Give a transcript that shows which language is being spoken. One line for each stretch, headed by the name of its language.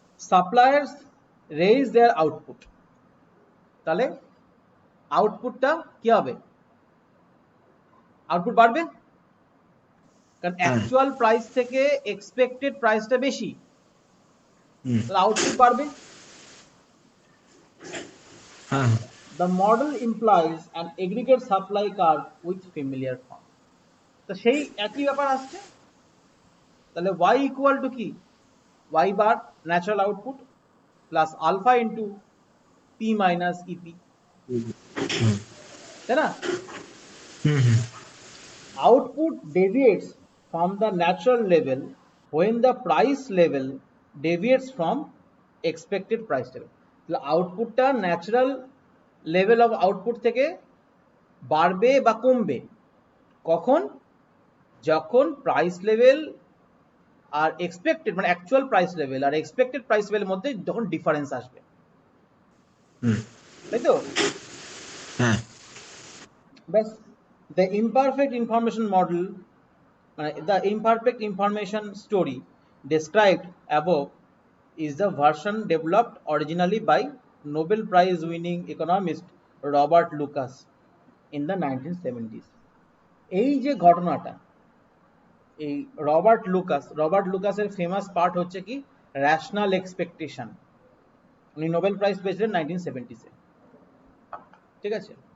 English: Suppliers raise their output,
Bangla: তাহলে আউটপুটটা কি হবে? আউটপুট বাড়বে, কারণ অ্যাকচুয়াল প্রাইস থেকে এক্সপেক্টেড প্রাইসটা বেশি, তাহলে আউটপুট বাড়বে।
English: The model implies an aggregate supply curve with familiar form,
Bangla: তো সেই একই ব্যাপার আসছে। তাহলে y ইকুয়াল টু কি? y বার natural output plus alpha into p minus E P, তাই না?
English: Output deviates from the natural level when the price level deviates from expected price level.
Bangla: তাহলে আউটপুটটা ন্যাচারাল লেভেল অফ আউটপুট থেকে বাড়বে বা কমবে কখন? যখন প্রাইস লেভেল আর এক্সপেক্টেড মানে actual price level are expected price লেভেলের মধ্যে যখন ডিফারেন্স আসবে, তাই তো? ব্যাস।
English: The imperfect information model, the imperfect information story described above is the version developed originally by Nobel Prize winning economist Robert Lucas in the 1970s.
Bangla: এই যে ঘটনাটা, এই রবার্ট লুকাসের ফেমাস পার্ট হচ্ছে কি রেশনাল এক্সপেকটেশন। উনি নোবেল প্রাইজ পেয়েছিলেন 1970-এ, ঠিক আছে?